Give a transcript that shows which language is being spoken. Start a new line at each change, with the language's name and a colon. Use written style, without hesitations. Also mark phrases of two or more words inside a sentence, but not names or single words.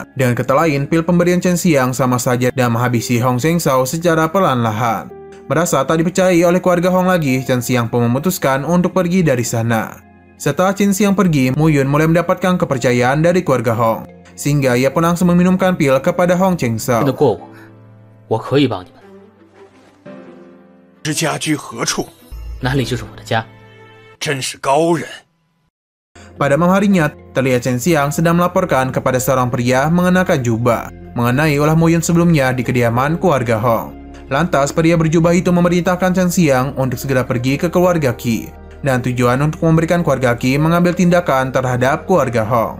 Indonesian: Dengan kata lain, pil pemberian Chen Xiang sama saja dan menghabisi Hong Chengshao secara perlahan-lahan. Merasa tak dipercayai oleh keluarga Hong lagi, Chen Xiang pun memutuskan untuk pergi dari sana. Setelah Chen Xiang pergi, Muyun mulai mendapatkan kepercayaan dari keluarga Hong. Sehingga ia pun langsung meminumkan pil kepada Hong Chengshao.
Chinese: 信得过我可以帮你们。是家居何处？哪里就是我的家。真是高人。
Indonesian: Pada malam harinya, terlihat Chen Xiang sedang melaporkan kepada seorang pria mengenakan jubah mengenai ulah Muyun sebelumnya di kediaman keluarga Hong. Lantas, pria berjubah itu memerintahkan Chen Xiang untuk segera pergi ke keluarga Qi. Dan tujuan untuk memberikan keluarga Qi mengambil tindakan terhadap keluarga Hong.